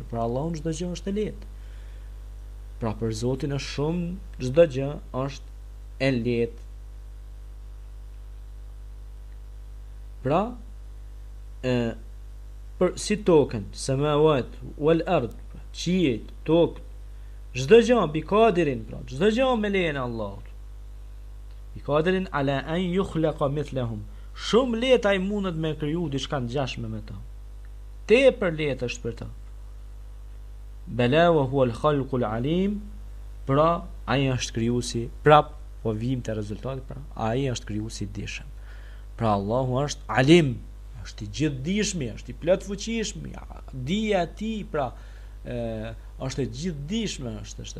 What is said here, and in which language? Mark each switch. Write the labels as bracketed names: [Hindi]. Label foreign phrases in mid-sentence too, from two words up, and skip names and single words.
[Albanian] Për Allahun çdo gjë është e lehtë. Pra për Zotin është shumë, çdo gjë është e lehtë. Pra, për si tokën, [Arabic] سماوات والأرض, [Albanian] qiejt, tokë, çdo gjë [Arabic] بقادر, [Albanian] pra çdo gjë me lejen e Allahut. [Arabic] بقادر على أن يخلق مثلهم. [Albanian] Shumë lehtë ai mundet me kriju diçka ngjashme me ta. Tepër lehtë është për ta. [Arabic] بلى وهو الخلاق العليم, [Albanian] pra ai është krijuesi, prap po vim te rezultati, pra ai është krijuesi i dishëm. Pra Allahu është alim, është i gjithdijshëm, është i plot fuqishëm, dija e tij, pra është e gjithdijshme, është.